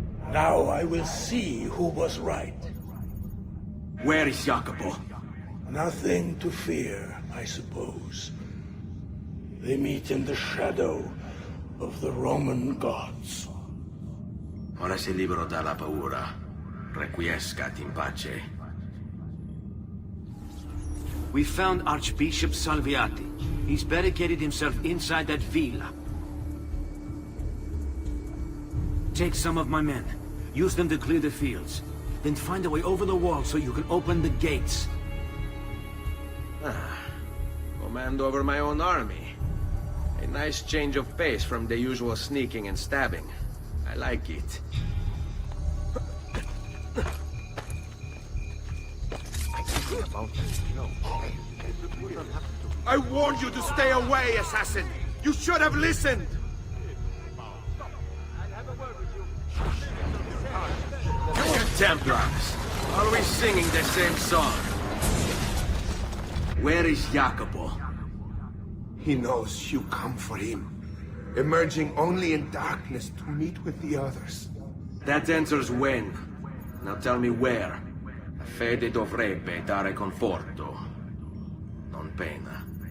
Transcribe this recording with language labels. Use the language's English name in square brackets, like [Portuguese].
[English] Now I will see who was right. Where is Jacopo? Nothing to fear, I suppose. They meet in the shadow of the Roman gods. [Italian] Ora sei libero dalla paura. [Latin] Requiescat in pace. [English] We found Archbishop Salviati. He's barricaded himself inside that villa. Take some of my men. Use them to clear the fields. Then find a way over the wall so you can open the gates. Command over my own army. A nice change of pace from the usual sneaking and stabbing. I like it. I warned you to stay away, assassin! You should have listened! You Templars, always singing the same song. Where is Jacopo? He knows you come for him, emerging only in darkness to meet with the others. That answers when. Now tell me where. [Italian] La fede dovrebbe dare conforto, non pena.